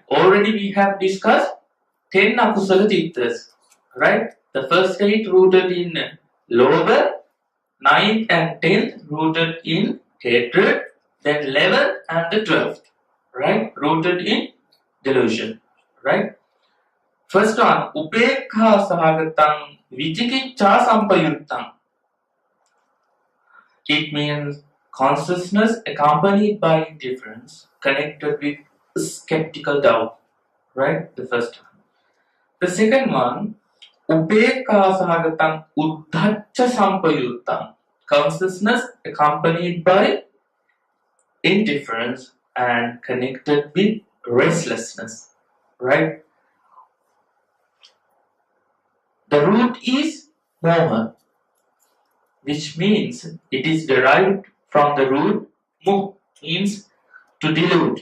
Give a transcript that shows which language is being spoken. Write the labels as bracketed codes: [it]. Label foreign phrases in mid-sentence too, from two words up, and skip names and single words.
[en] Already we have discussed 10 [pi] akusala chittas, [en] right? The first 8 rooted in lower, 9th and 10th rooted in hatred, then 11th and the 12th, right, rooted in delusion, right? First one, [pi] upekha sahagatang vichikicha sampayuttang. [en] It means consciousness accompanied by indifference, connected with skeptical doubt, right? The first one. The second one, [pi] upekha sahagatang uddhaccha sampayuttang. [en] Consciousness accompanied by indifference and connected with restlessness, right? The root is moha, which means it is derived from the root mu, means to delude.